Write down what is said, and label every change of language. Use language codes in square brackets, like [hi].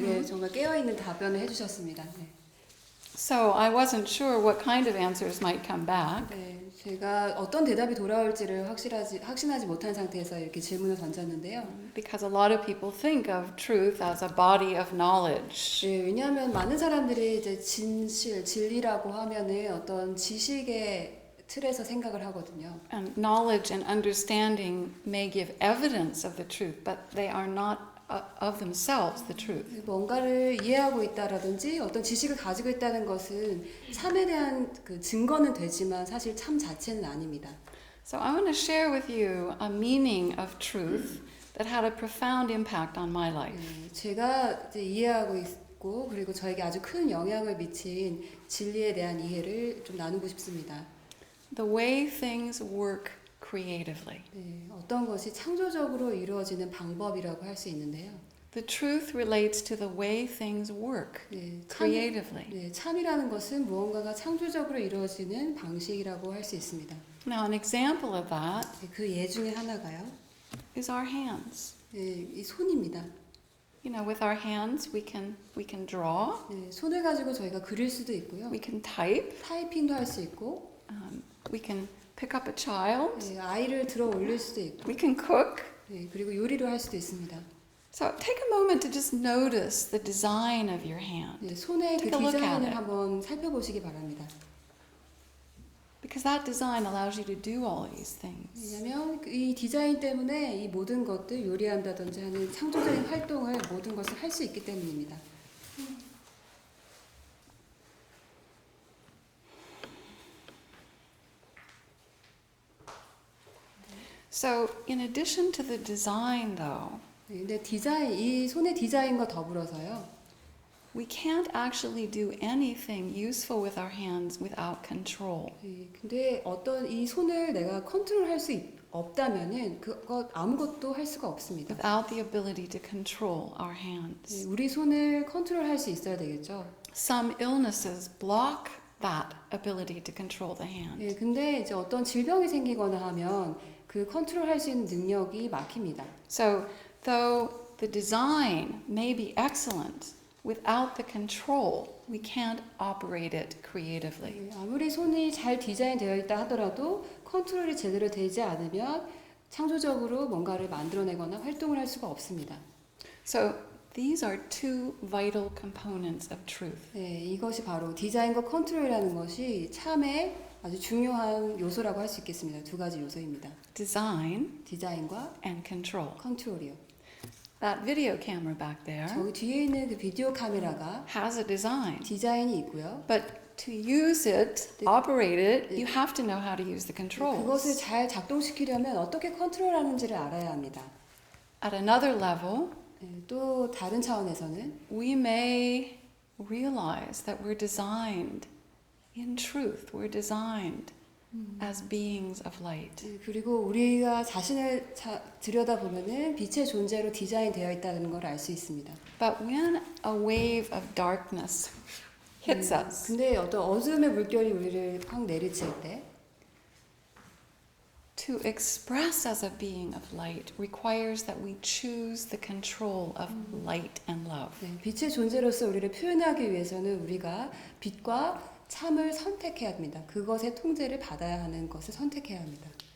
[ko] 네, 정말 깨어있는 답변을 해주셨습니다. 네. [en] So I wasn't sure what kind of answers might come back. [ko] 네, 제가 어떤 대답이 돌아올지를 확신하지 못한 상태에서 이렇게 질문을 던졌는데요. [en] Because a lot of people think of truth as a body of knowledge. [ko] 네, 왜냐하면 많은 사람들이 이제 진리라고 하면은 어떤 지식의 틀에서 생각을 하거든요. [en] And knowledge and understanding may give evidence of the truth, but they are not of themselves the truth. [ko] 뭔가를 이해하고 있다라든지 어떤 지식을 가지고 있다는 것은 참에 대한 그 증거는 되지만 사실 참 자체는 아닙니다. [en] So I want to share with you a meaning of truth that had a profound impact on my life. [ko] 제가 이제 이해하고 있고 그리고 저에게 아주 큰 영향을 미친 진리에 대한 이해를 좀 나누고 싶습니다. [en] The way things work creatively. [ko] 네, 어떤 것이 창조적으로 이루어지는 방법이라고 할 수 있는데요. [en] The truth relates to the way things work [ko] 네, [en] creatively. [ko] 참이라는 것은 무언가가 창조적으로 이루어지는 방식이라고 할 수 있습니다. [en] Now, an example of that [ko] 네, 그 예 중에 하나가요. [en] is our hands. [ko] 네, 이 손입니다. [en] You know, with our hands, we can draw, [ko] 네, 손을 가지고 저희가 그릴 수도 있고요. [en] we can type, [ko] 타이핑도 할 수 있고, [en] we can pick up a child, [ko] 네, 아이를 들어 올릴 수도 있고, [en] we can cook. [ko] 네, 그리고 요리를 할 수도 있습니다. [en] So take a moment to just notice the design of your hand, [ko] 네, 손의 그 [en] Take a look at [ko] 디자인을 [en] it. [ko] 한번 살펴보시기 바랍니다. [en] because that design allows you to do all these things. [ko] 왜냐하면 이 디자인 때문에 이 모든 것들 요리한다든지 하는 창조적인 활동을 모든 것을 할 수 있기 때문입니다. [en] So, in addition to the design, though, [ko] 네, 근데 이 손의 디자인과 더불어서요. [en] we can't actually do anything useful with our hands without control. [ko] 근데 어떤 이 손을 내가 컨트롤할 수 없다면은 그것 아무것도 할 수가 없습니다. [en] Without the ability to control our hands. [ko] 우리 손을 컨트롤할 수 있어야 되겠죠. [en] Some illnesses block that ability to control the hand. [ko] 근데 이제 어떤 질병이 생기거나 하면 그 컨트롤할 수 있는 능력이 막힙니다. [en] So, though the design may be excellent, without the control, we can't operate it creatively. [ko] 아무리 손이 잘 디자인되어 있다 하더라도 컨트롤이 제대로 되지 않으면 창조적으로 뭔가를 만들어내거나 활동을 할 수가 없습니다. [en] So, these are two vital components of truth. [ko] 이것이 바로 디자인과 컨트롤이라는 것이 참의 아주 중요한 요소라고 할 수 있겠습니다. 두 가지 요소입니다. [en] Design [ko] 디자인과 [en] and control. [ko] 컨트롤이요. [en] That video camera back there [ko] 저기 뒤에 있는 그 비디오 카메라가 [en] has a design. [ko] 디자인이 있고요. [en] But to use it, operate it, you have to know how to use the [ko] 그것을 [en] controls. [ko] 잘 작동시키려면 어떻게 컨트롤하는지를 알아야 합니다. [en] At another level, [ko] 또 다른 차원에서는 [en] we may realize that we're designed in truth. We're designed as beings of light. [ko] 그리고 우리가 자신을 들여다보면은 빛의 존재로 디자인되어 있다는 걸 알 수 있습니다. [en] But when a wave of darkness hits us, [ko] 근데 어떤 어둠의 물결이 우리를 확 내리칠 때 [en] to express as a being of light requires that we choose the control of light and love. [ko] 빛의 존재로서 우리를 표현하기 위해서는 우리가 빛과 참을 선택해야 합니다. 그것의 통제를 받아야 하는 것을 선택해야 합니다.